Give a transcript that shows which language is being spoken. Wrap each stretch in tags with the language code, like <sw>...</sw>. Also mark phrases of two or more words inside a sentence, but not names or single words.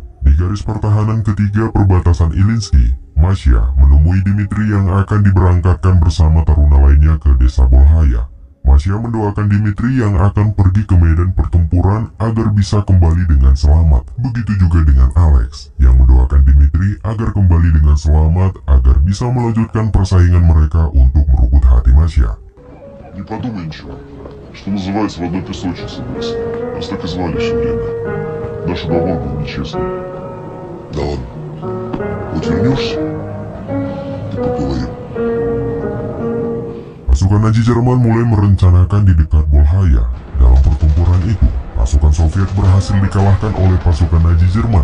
<id>Di garis pertahanan ketiga perbatasan Ilyinsky, Masya menemui Dimitri yang akan diberangkatkan bersama taruna lainnya ke desa Bolhaya. Masya mendoakan Dimitri yang akan pergi ke medan pertempuran agar bisa kembali dengan selamat. Begitu juga dengan Alex, yang mendoakan Dimitri agar kembali dengan selamat agar bisa melanjutkan persaingan mereka untuk merebut hati Masya.</id> <ru>Не подумай ничего, что называется, в одной песочнице вырос. Нас так и звали все время. Наш уговор был нечестный. Да ладно. Вот вернешься, и поговорим.</ru> <id>Pasukan Nazi Jerman mulai merencanakan di dekat Bolhaya. Dalam pertempuran itu, pasukan Soviet berhasil dikalahkan oleh pasukan Nazi Jerman.</id>